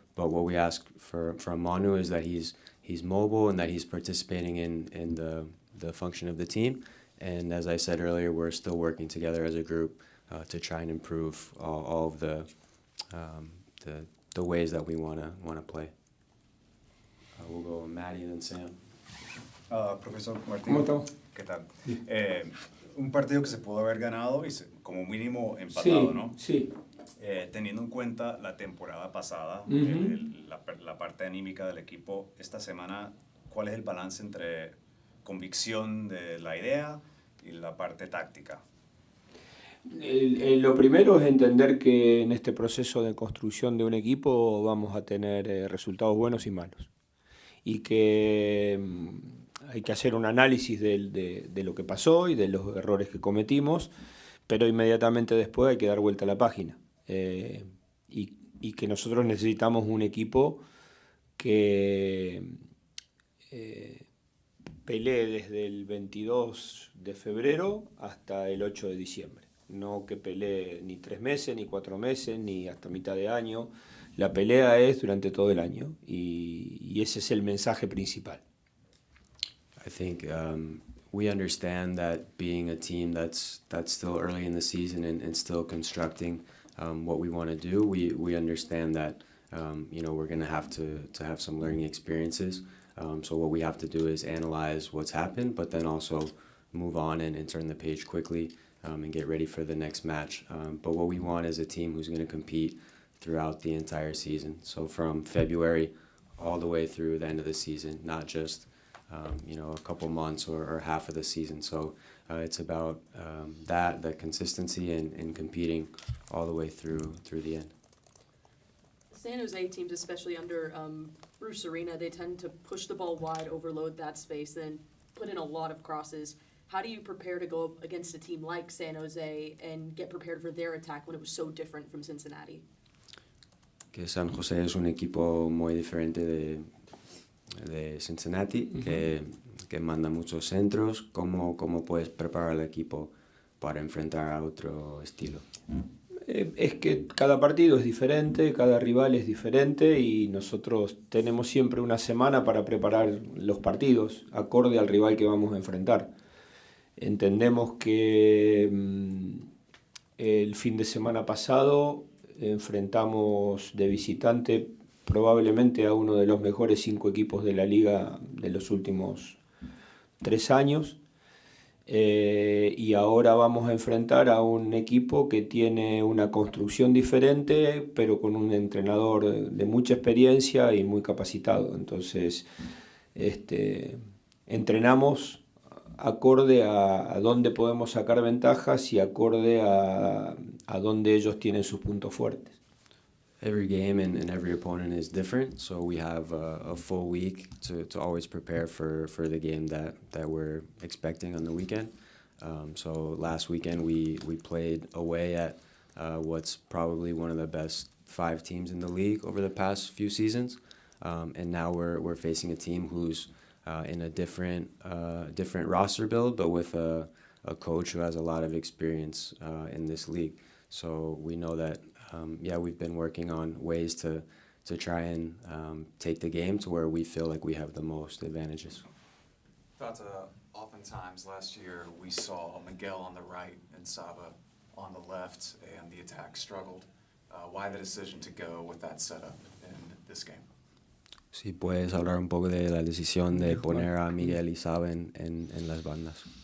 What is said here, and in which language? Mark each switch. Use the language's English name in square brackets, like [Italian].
[English] But what we ask from Manu is that he's mobile and that he's participating in the function of the team. And as I said earlier, we're still working together as a group to try and improve all of the ways that we want to play. We'll go Maddie and then Sam. [Spanish] Profesor Martino, ¿Cómo estamos? ¿qué tal? Un partido que se pudo haber ganado y como mínimo empatado, Sí, ¿no? sí. Teniendo en cuenta la temporada pasada, la parte anímica del equipo, esta semana, ¿cuál es el balance entre convicción de la idea y la parte táctica? Lo primero es entender que en este proceso de construcción de un equipo vamos a tener resultados buenos y malos. Y que hay que hacer un análisis de lo que pasó y de los errores que cometimos, pero inmediatamente después hay que dar vuelta a la página. Y que nosotros necesitamos un equipo que pelee desde el 22 de febrero hasta el 8 de diciembre. No que pelee ni 3 meses, ni 4 meses, ni hasta mitad de año. La pelea es durante todo el año y ese es el mensaje principal. [English] I think we understand that being a team that's still early in the season and still constructing what we want to do, we understand that we're going to have some learning experiences. So what we have to do is analyze what's happened, but then also move on and turn the page quickly and get ready for the next match. But what we want is a team who's going to compete throughout the entire season. So from February all the way through the end of the season, not just a couple months or half of the season. So it's about the consistency and competing all the way through the end. San Jose teams, especially under Bruce Arena, they tend to push the ball wide, overload that space, then put in a lot of crosses. How do you prepare to go up against a team like San Jose and get prepared for their attack when it was so different from Cincinnati? [Spanish] Que San José es un equipo muy diferente de Cincinnati, que manda muchos centros. ¿Cómo puedes preparar al equipo para enfrentar a otro estilo? Es que cada partido es diferente, cada rival es diferente y nosotros tenemos siempre una semana para preparar los partidos acorde al rival que vamos a enfrentar. Entendemos que el fin de semana pasado enfrentamos de visitante probablemente a uno de los mejores 5 equipos de la liga de los últimos 3 años. Y ahora vamos a enfrentar a un equipo que tiene una construcción diferente, pero con un entrenador de mucha experiencia y muy capacitado. Entonces, entrenamos acorde a dónde podemos sacar ventajas y acorde a dónde ellos tienen sus puntos fuertes. [English] Every game and every opponent is different, so we have a full week to always prepare for the game that we're expecting on the weekend. So last weekend we played away at what's probably one of the best 5 teams in the league over the past few seasons, and now we're facing a team who's in a different roster build, but with a coach who has a lot of experience in this league. So we know that, we've been working on ways to try and take the game to where we feel like we have the most advantages. Tata, oftentimes last year we saw Miguel on the right and Saba on the left, and the attack struggled. Why the decision to go with that setup in this game? [Spanish] Si puedes hablar un poco de la decisión de poner a Miguel y Saba en las bandas.